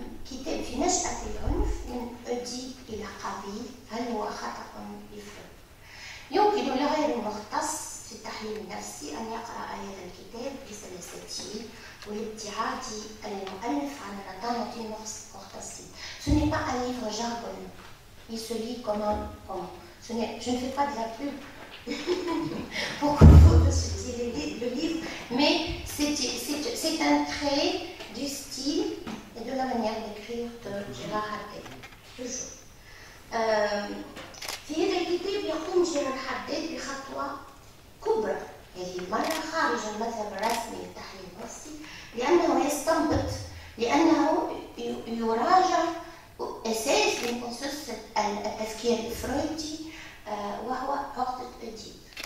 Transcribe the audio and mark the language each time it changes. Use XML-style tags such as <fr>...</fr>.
<ar>كتاب في نشأة العنف من أديب إلى قابيل، هل هو خطأ لفرويد؟ يمكن لغير المختص في التحليل النفسي أن يقرأ هذا الكتاب بسلاسته والابتعاد المؤلف عن رطانة المختصين.</ar> <fr>Ce n'est pas un livre jargonneux. Il se lit comme un roman. Je ne fais pas de la pub pour que vous utilisez le livre, mais c'est un trait du style et de la manière d'écrire de Gérard Haddad. toujours.</fr> <ar>في هذا الكتاب يقوم جيرار حداد بخطوة كبرى، هذه المرة خارج المذهب الرسمي للتحليل النفسي، لأنه يستنبط، لأنه يراجع أساس من أسس التفكير الفرويدي وهو عقدة أديب.</ar>